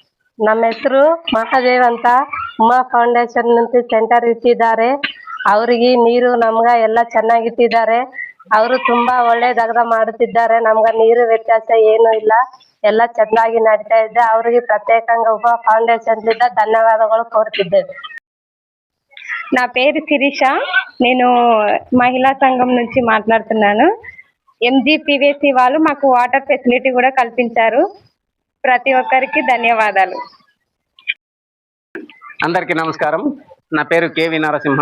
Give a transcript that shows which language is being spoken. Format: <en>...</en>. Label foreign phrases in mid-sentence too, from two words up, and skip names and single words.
<kn>ನಮ್ಮ ಹೆಸರು ಮಹಾದೇವ್ ಅಂತ. ಉಮಾ ಫೌಂಡೇಶನ್ నుంచి ಸೆಂಟರ್ ಇಟ್ಟಿದ್ದಾರೆ. ಅವರಿಗೆ ನೀರು ನಮ್ಗ ಎಲ್ಲ ಚೆನ್ನಾಗಿಟ್ಟಿದ್ದಾರೆ. ಅವರು ತುಂಬಾ ಒಳ್ಳೆದಾಗ್ದ ಮಾಡುತ್ತಿದ್ದಾರೆ. ನಮ್ಗ ನೀರು ವ್ಯತ್ಯಾಸ ಏನು ಇಲ್ಲ, ಎಲ್ಲ ಚೆನ್ನಾಗಿ ನಡೀತಾ ಇದೆ. ಅವರಿಗೆ ಪ್ರತ್యేకంగా ಉಮಾ ಫೌಂಡೇಶನ್ ದಿಂದ</kn> <te>ధన్యవాదాలు కోరుతున్నాను. నా పేరు శిరీష. నేను మహిళా సంఘం నుంచి మాట్లాడుతున్నాను. ఎంజీపీవీసీ వాళ్ళు మాకు వాటర్ ఫెసిలిటీ కూడా కల్పించారు. ప్రతి ఒక్కరికి ధన్యవాదాలు. అందరికీ నమస్కారం. నా పేరు కేవి నరసింహ.</te>